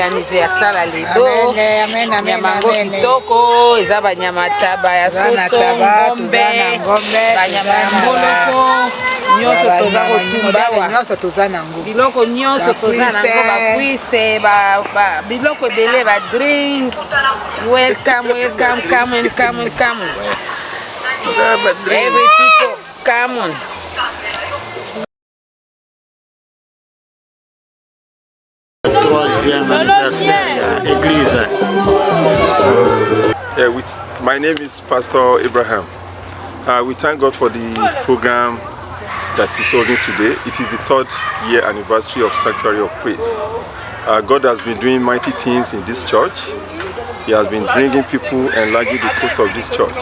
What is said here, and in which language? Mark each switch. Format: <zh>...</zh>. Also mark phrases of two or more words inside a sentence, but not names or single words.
<ln>anniversaire lelo nyamango kitoko eza banyama taba ya soso ngombe banyama ya mboloko nyonso toza kotumba nyonso toza nango biloko nyonso toza nango bakwise biloko ebele ba</ln> <en>drink welcome every people come on.</en> <fr>Troisième anniversaire à l'église.</fr> <en>My name is Pastor Abraham. We thank God for the program that is holding today. It is the 3rd year anniversary of Sanctuary of Praise. God has been doing mighty things in this church. He has been bringing people, enlarging the coast of this church.</en>